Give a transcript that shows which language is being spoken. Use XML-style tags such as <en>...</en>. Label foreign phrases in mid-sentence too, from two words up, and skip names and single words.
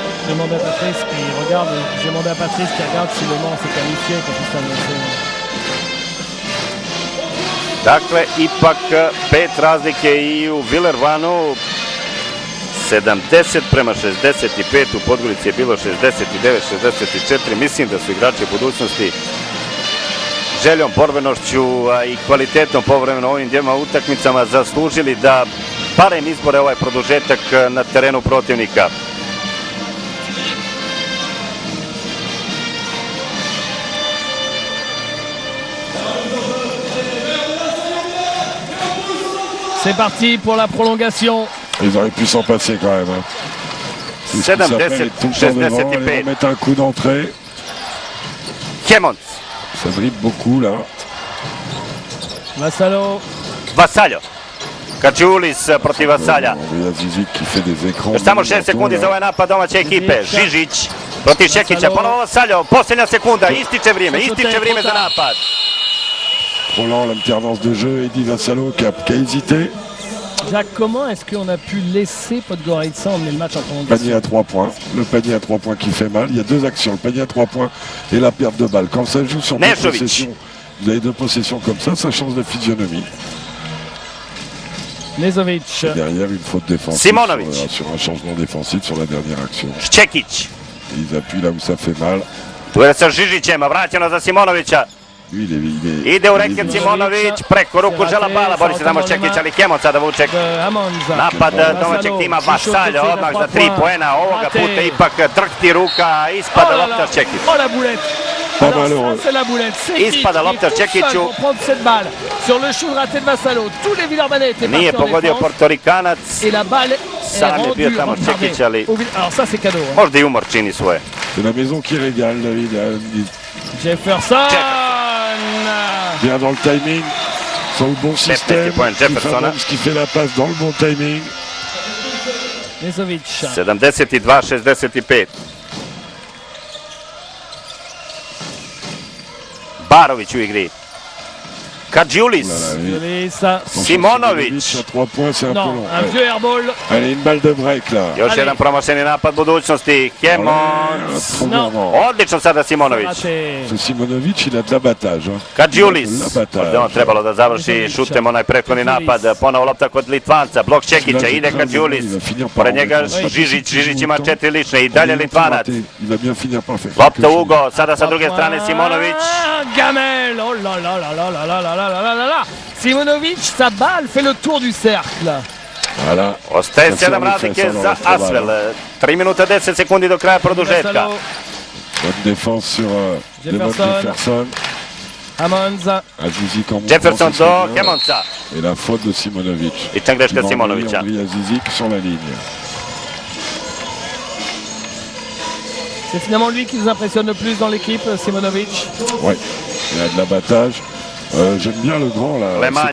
<fr>J'ai demandé à Patrice qui regarde si Le Mans s'est qualifié pour puisse annoncer.</fr> <sr>Dakle, ipak 5 razlike i u Villervanu. 70-65, u Podgorici je bilo 69-64. Mislim da su igrači budućnosti željom, borbenošću i kvalitetom povremeno ovim dvijema utakmicama zaslužili da barem izbore ovaj produžetak na terenu protivnika.</sr> <fr>C'est parti pour la prolongation. Ils auraient pu s'en passer quand même. Hein. 70-65. Mettre un coup d'entrée. Kemont. Ça dribble beaucoup là. Vassallo.</fr> <sr>Kađulis protiv Vasalja.</sr> <fr>Zizić qui fait des écrans.</fr> <sr>Još samo 6 sekundi za ovaj napad domaće ekipe. Žižić protiv Šekića. Ponovo Vasallo. Posljednja sekunda. Ističe vrijeme za napad.</sr> <fr>Roland, l'alternance de jeu, Eddy Vassallo qui a hésité. Jacques, comment est-ce qu'on a pu laisser Podgorica emmener le match en prolongation? Panier à 3 points. Le panier à 3 points qui fait mal. Il y a deux actions, le panier à 3 points et la perte de balle. Quand ça joue sur deux possessions, vous avez deux possessions comme ça change de physionomie. Nezovic. Et derrière, une faute défensive sur un changement défensif sur la dernière action. Ščekić. Ils appuient là où ça fait mal.</fr> <sr>Tu je sa Žižićem, vraćeno za Simonovića. Ide u reket Simonović, preko ruku žela bala, bori se tamo Ščekić, ali Kemont sada vuče napad domaćeg tima. Vasaljo odmah za 3 poena, ovoga puta ipak drhti ruka, ispada lopta Ščekić. Ispada lopta Ščekiću. Nije pogodio Portorikanac, sam je bio tamo Ščekić, ali možda i umor čini svoje.</sr> <fr>C'est la maison qui régale, David. Jefferson Bien dans le timing, sur le bon système. Qui fait la passe dans le bon timing. Nezovic.</fr> <sr>72-65. Barović u igri. Kađulis. Simonović.</sr> <fr>Non, un vieux airball. Allez, une balle de break là.</fr> <sr>Još jedan promašeni napad budućnosti. Kemont. Odlično sada Simonović. Simonović,</sr> <fr>il a de l'abattage.</fr> <sr>Kađulis. Ovdje on trebalo da završi šutem onaj prethodni napad. Ponovo lopta kod Litvanca. Blok Ščekića. Ide Kađulis. Pored njega Žižić. Žižić ima 4 lične. I dalje Litvanac. Lopta Ugo. Sada sa druge strane Simonović. Gamel.</sr> <fr>Oh là là là là là là là là. Simonović, sa balle fait le tour du cercle. Voilà.</fr> <sr>Ostaje 7 razlike za Asvel. 3 minuta 10 sekundi do kraja produžetka.</sr> <fr>Bonne défense sur Jefferson. Amonza.</fr> <sr>Jefferson do Kemonca.</sr> <fr>Et la faute de Simonović.</fr> <sr>Lična greška Simonovića.</sr> <fr>Zizić sur la ligne. C'est finalement lui qui nous impressionne le plus dans l'équipe, Simonović. Ouais, il a de l'abattage. J'aime bien le grand là.</fr>